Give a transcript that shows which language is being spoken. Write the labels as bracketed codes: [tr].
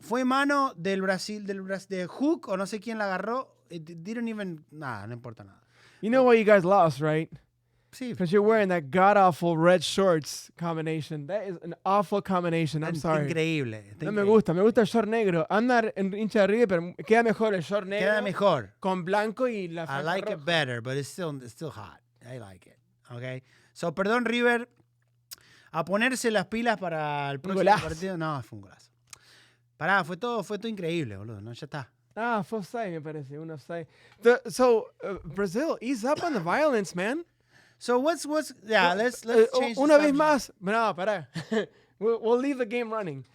[es] Fue mano del Brasil, de Hook, o no sé quién la agarró. [en] It didn't even... Nah, [es] no importa nada. [en] You know why you guys lost, right? [es] Sí. [en] Because you're wearing that god-awful red shorts combination. That is an awful combination. I'm sorry. [es] Increíble. No me gusta. Me gusta el short negro. Andar en hincha de River, pero queda mejor el short negro. Queda mejor. Con blanco y la [en] I like [es] roja. [en] it better, but it's still hot. I like it. Okay? So, [es] perdón, [en] River. [es] A ponerse las pilas para el próximo partido. No, fue un golazo. Pará, fue todo increíble, boludo. No, ya está. Fue offside, me parece. Un offside. [en] Brazil, ease up on the violence, man. So let's change [es] Una vez más. No, pará. [en] We'll leave the game running.